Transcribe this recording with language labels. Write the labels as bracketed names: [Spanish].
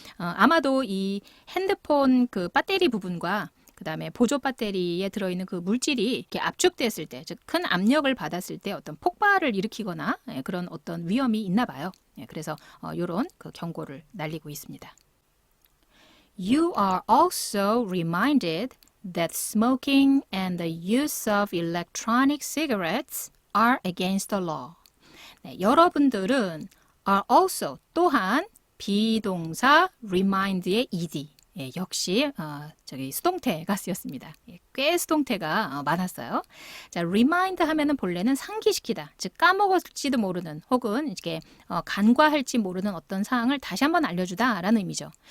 [Korean] 아마도 이 핸드폰 그 배터리 부분과 그다음에 보조 배터리에 들어있는 그 물질이 이렇게 압축됐을 때, 즉 큰 압력을 받았을 때 어떤 폭발을 일으키거나 그런 어떤 위험이 있나 봐요. 그래서 이런 그 경고를 날리고 있습니다. [English] You are also reminded that smoking and the use of electronic cigarettes are against the law. [Korean] 네, 여러분들은 [English] are also [Korean] 또한 비동사 remind의 ed 역시 저기 수동태가 쓰였습니다. 꽤 수동태가 많았어요. 자, remind 하면은 본래는 상기시키다, 즉 까먹을지도 모르는 혹은 이렇게 간과할지 모르는 어떤 사항을 다시 한번 알려주다라는 의미죠.